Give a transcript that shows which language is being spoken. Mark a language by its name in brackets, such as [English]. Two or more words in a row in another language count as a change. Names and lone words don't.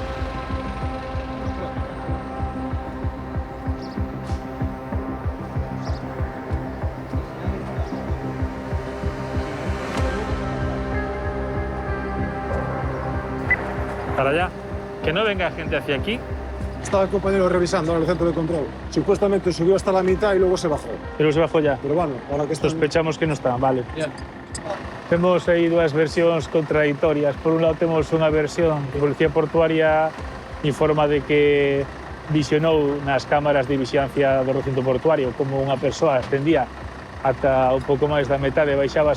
[Spanish] Para allá. Que no venga gente hacia aquí. Estaba el compañero revisando en el centro de control. Supuestamente subió hasta la mitad y luego se bajó. Pero se bajó ya. Pero bueno, ahora que sospechamos que no está, vale. Bien. [Galician] Temos aí dúas versións contradictorias. Por un lado temos unha versión que a Policía Portuaria informa de que visionou nas cámaras de vigilancia do recinto portuario como unha persoa ascendía ata un pouco máis da metade e baixaba.